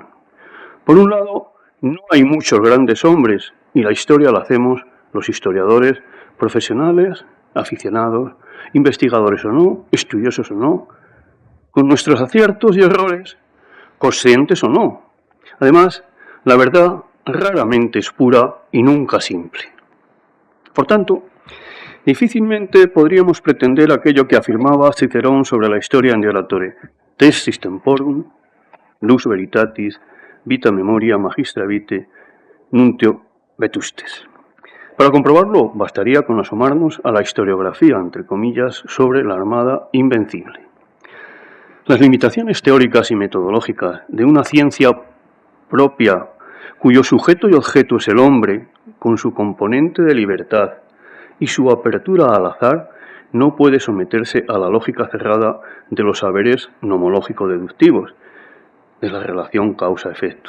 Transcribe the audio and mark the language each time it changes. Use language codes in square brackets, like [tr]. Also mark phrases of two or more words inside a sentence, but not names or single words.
[es] Por un lado, no hay muchos grandes hombres y la historia la hacemos los historiadores profesionales, aficionados, investigadores o no, estudiosos o no, con nuestros aciertos y errores, conscientes o no. Además, la verdad raramente es pura y nunca simple. Por tanto, difícilmente podríamos pretender aquello que afirmaba Cicerón sobre la historia en De Oratore: [la] Testis temporum, lux veritatis, vita memoria magistra vitae, nuntio vetustes. [es] Para comprobarlo, bastaría con asomarnos a la historiografía, entre comillas, sobre la Armada Invencible. Las limitaciones teóricas y metodológicas de una ciencia propia, cuyo sujeto y objeto es el hombre, con su componente de libertad y su apertura al azar, no puede someterse a la lógica cerrada de los saberes nomológico-deductivos, de la relación causa-efecto.